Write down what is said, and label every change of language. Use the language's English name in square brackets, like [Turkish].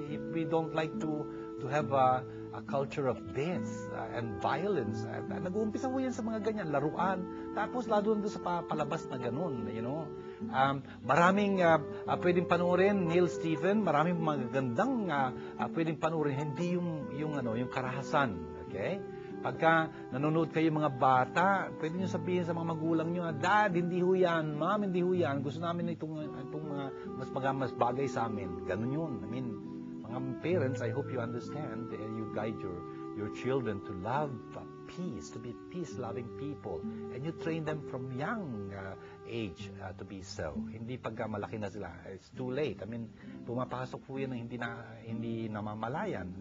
[English] If we don't like to have a culture of death and violence. [Filipino] Nag-uumpisa po yan sa mga ganyan, laruan. Tapos lalo doon sa palabas na ganun, Maraming pwedeng panoorin, Neil Stephen, maraming magagandang pwedeng panoorin, hindi yung karahasan, okay? Pagka nanonood kayo mga bata, pwede nyo sabihin sa mga magulang nyo, Dad, hindi ho yan, Mom, hindi ho yan, gusto namin itong mga mas bagay sa amin. Ganun yun. [English] I mean, mga parents, I hope you understand, you guide your children to love peace, to be peace-loving people. And you train them from young age to be so. [Filipino] Hindi pagka malaki na sila. [English] It's too late. I mean, [Filipino] pumapasok po yan na hindi namamalayan.